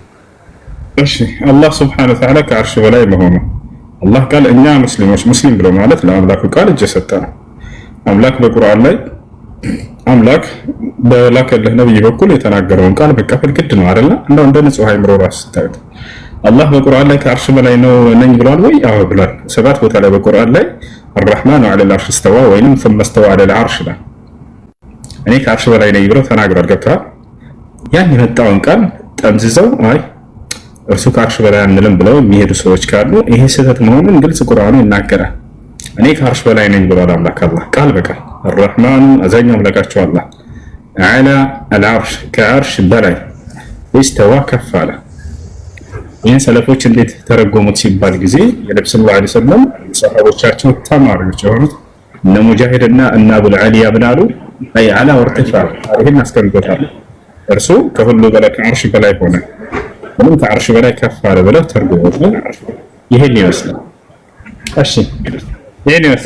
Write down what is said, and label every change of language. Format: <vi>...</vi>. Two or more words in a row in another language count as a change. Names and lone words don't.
<am>እሺ አላህ</am> <ar>سبحانه وتعالى</ar> <am>ከአርሽ በላይ መሆኑ አላህ ቃል እኛ ሙስሊሞች ሙስሊም ብሎ ማለት ለአምላኩ ቃል እጅ ሰጠ ነው። አምላክ በቁርአን ላይ አምላክ በላከልህ ነብይ በኩል የተናገረውን ቃል መቀበል ግድ ነው አይደል? እንደው እንደ ንጹህ አይምሮ ራስ ታዩት አላህ በቁርአን ላይ ከአርሽ በላይ ነው ነኝ ብሏል ወይ? አዎ ብሏል። 7 ቦታ ላይ በቁርአን ላይ</am> <ar>الرحمن على العرش استوى</ar> <am>ወይንም</am> <ar>ثم استوى على العرش</ar> <am>ላይ እኔ ከአርሽ በላይ ነኝ ብሎ ተናግሯል። ገብቷል? ያን የመጣውን ቃል ጠምዝዘው አይ እርሱ ከአርሽ በላይ አንልም ብለው የሚሄዱ ሰዎች ካሉ ይሄ ስህተት መሆኑን ግልጽ ቁርአኑ ይናገራል። እኔ ከአርሽ በላይ ነኝ ብሏል አምላክ አላህ ቃል በቃል الرحمن አዛኛው አምላካቸው አላህ</am> <ar>على العرش</ar> <am>ከአርሽ በላይ استوى ከፍ አለ። ይህን ሰለፎች እንዴት ተረጎሙት ሲባል ጊዜ የነብዩ</am> <ar>صلى الله عليه وسلم</ar> <am>ሰሃቦቻቸው ተማሪዎች የሆኑት እነ ሙጃሂድና እነ አቡል አሊያ ብናሉ አይ</am> <ar>علا وارتفع</ar> <am>ይሄን አስቀምጦታል። እርሱ ከሁሉ በላይ ከአርሽ በላይ ሆነ ወይም ከአርሽ በላይ ከፍ አለ ብለው ተርጉመውታል። ይሄን ይመስላል። እሺ ይሄን ይመስላል።</am>